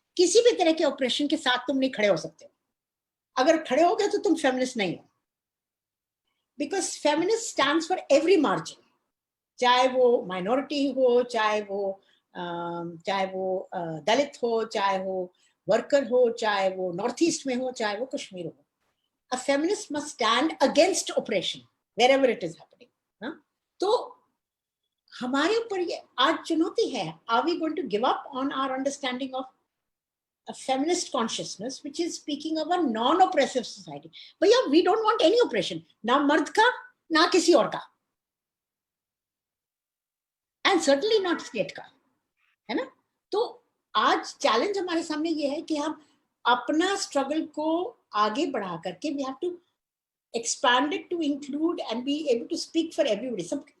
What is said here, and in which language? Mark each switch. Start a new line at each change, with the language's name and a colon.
Hindi: किसी भी तरह के ऑपरेशन के साथ तुम नहीं खड़े हो सकते हो। अगर खड़े हो गए तो तुम फेमिनिस्ट नहीं हो,
English: because feminist stands for every margin,
Hindi: चाहे वो माइनॉरिटी हो, चाहे वो दलित हो, चाहे वो वर्कर हो, चाहे वो नॉर्थ ईस्ट में हो, चाहे वो कश्मीर हो।
English: A feminist must stand against oppression wherever it is happening.
Hindi: हाँ? तो हमारे ऊपर ये आज चुनौती है,
English: are we going to give up on our understanding of a feminist consciousness which is speaking of a non-oppressive society?
Hindi: भैया
English: we don't want any oppression,
Hindi: ना मर्द का ना किसी और का,
English: and certainly not state
Hindi: का, है ना? तो आज चैलेंज हमारे सामने ये है कि हम अपना स्ट्रगल को आगे बढ़ा करके
English: we have to expand it to include and be able to speak for everybody.